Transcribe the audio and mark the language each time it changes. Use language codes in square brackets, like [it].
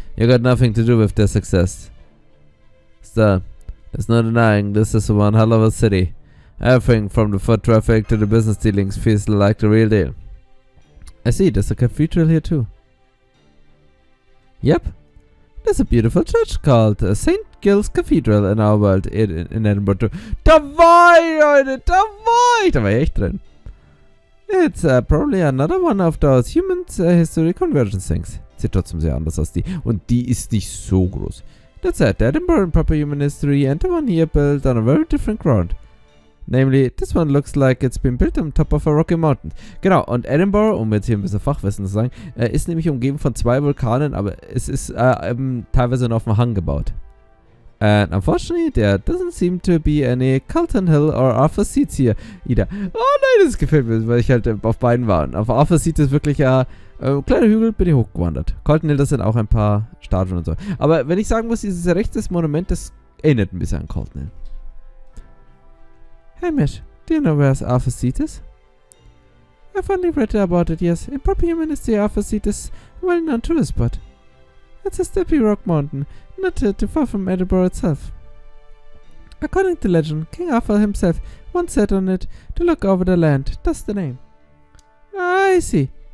[en] You got nothing to do with their success. Still, there's no denying this is one hell of a city. Everything from the foot traffic to the business dealings feels like the real deal. I see, there's a cathedral here too. Yep, there's a beautiful church called St. Gil's Cathedral in our world in Edinburgh too. [de] Da war ich, Leute, da war ich echt drin. [en] It's probably another one of those human history convergence things. [de] Sieht trotzdem sehr anders aus, die. Und die ist nicht so groß. [en] That's it, the Edinburgh in proper human history and the one here built on a very different ground. Namely, this one looks like it's been built on top of a rocky mountain. [de] Genau, und Edinburgh, um jetzt hier ein bisschen Fachwissen zu sagen, ist nämlich umgeben von 2 Vulkanen, aber es ist teilweise noch auf dem Hang gebaut. [en] And unfortunately, there doesn't seem to be any Calton Hill or Arthur Seats here either. [de] Oh nein, das gefällt mir, weil ich halt auf beiden war. Auf Arthur Seat ist wirklich kleiner Hügel, bin ich hochgewandert. Calton Hill, das sind auch ein paar Statuen und so. Aber wenn ich sagen muss, dieses rechtes Monument, das erinnert ein bisschen an Calton Hill. [en] Hey Mitch, do you know where Arthur Seat is? I've only read about it, yes. In proper human history, Arthur Seat is a well-known tourist spot. It's a steppy rock mountain, not too far from Edinburgh itself. According to legend, King Arthur himself once sat on it to look over the land. That's the name. I see.